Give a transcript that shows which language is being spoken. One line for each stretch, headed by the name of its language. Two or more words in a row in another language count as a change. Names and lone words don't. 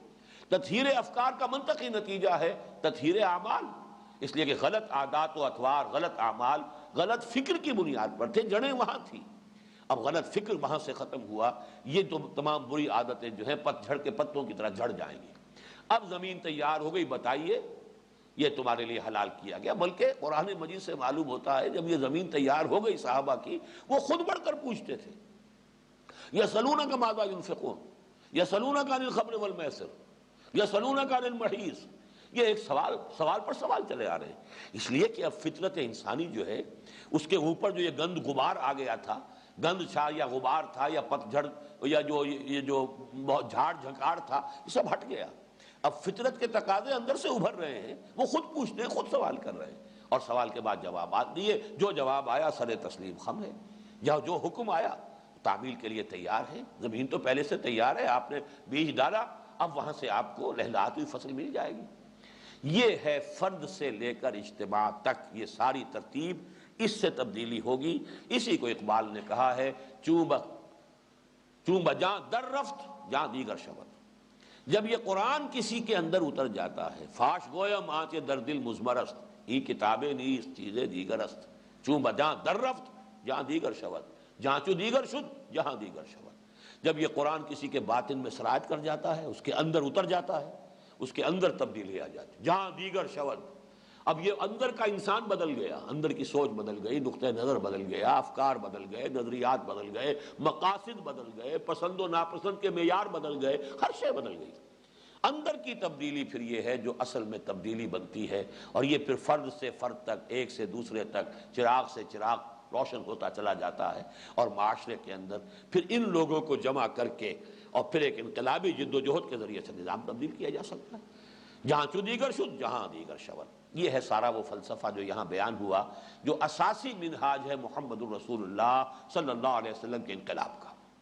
Urdu: تطہیر افکار کا منطقی نتیجہ ہے تطہیر اعمال، اس لیے کہ غلط عادات و اطوار، غلط اعمال غلط فکر کی بنیاد پر تھے، جڑیں وہاں تھی، اب غلط فکر وہاں سے ختم ہوا، یہ تو تمام بری عادتیں جو ہیں پت جھڑ کے پتوں کی طرح جھڑ جائیں گی۔ اب زمین تیار ہو گئی، بتائیے یہ تمہارے لیے حلال کیا گیا۔ بلکہ قرآن مجید سے معلوم ہوتا ہے جب یہ زمین تیار ہو گئی صحابہ کی، وہ خود بڑھ کر پوچھتے تھے،
Arabic: یسألونک ماذا ينفقون، یسألونک عن الخمر والمیسر، یسألونک عن المحیض،
Urdu: یہ ایک سوال پر سوال چلے آ رہے ہیں، اس لیے کہ اب فطرت انسانی جو ہے اس کے اوپر جو یہ گند غبار آ گیا تھا، گند چھا یا غبار تھا یا پت جھڑ یا یہ جو بہت جھاڑ جھکاڑ تھا، یہ سب ہٹ گیا۔ اب فطرت کے تقاضے اندر سے ابھر رہے ہیں، وہ خود پوچھتے ہیں، خود سوال کر رہے ہیں، اور سوال کے بعد جوابات دیے، جو جواب آیا سر تسلیم خم ہے، یا جو حکم آیا تعمیل کے لیے تیار ہے۔ زمین تو پہلے سے تیار ہے، آپ نے بیج ڈالا، اب وہاں سے آپ کو لہلہاتی ہوئی فصل مل جائے گی۔ یہ ہے فرد سے لے کر اجتماع تک، یہ ساری ترتیب، اس سے تبدیلی ہوگی۔ اسی کو اقبال نے کہا ہے،
Persian: چون بجاں در رفت جاں دیگر شود۔
Urdu: جب یہ قرآن کسی کے اندر اتر جاتا ہے،
Persian: فاش گویم آنچ در دل مزمرست، ای کتابیں نیز چیزیں دیگر است، چون بجاں در رفت جہاں دیگر شود، جہاں چو دیگر شد جہاں دیگر شود۔
Urdu: جب یہ قرآن کسی کے باطن میں سرایت کر جاتا ہے، اس کے اندر اتر جاتا ہے، اس کے اندر تبدیلی آ جاتی ہے،
Persian: جہاں دیگر شود۔
Urdu: اب یہ اندر کا انسان بدل گیا، اندر کی سوچ بدل گئی، نقطہ نظر بدل گیا، افکار بدل گئے، نظریات بدل گئے، مقاصد بدل گئے، پسند و ناپسند کے معیار بدل گئے، ہر شے بدل گئی۔ اندر کی تبدیلی پھر یہ ہے جو اصل میں تبدیلی بنتی ہے، اور یہ پھر فرد سے فرد تک، ایک سے دوسرے تک، چراغ سے چراغ روشن ہوتا چلا جاتا ہے، اور معاشرے کے اندر پھر ان لوگوں کو جمع کر کے اور پھر ایک انقلابی جد و جہد کے ذریعے سے نظام تبدیل کیا جا سکتا ہے،
Persian: جہاں چو دیگر شد جہاں دیگر شود۔
Urdu: یہ ہے سارا وہ فلسفہ جو یہاں بیان ہوا، جو اساسی منہاج ہے محمد الرسول اللہ
Arabic: صلی اللہ علیہ وسلم
Urdu: کے انقلاب کا۔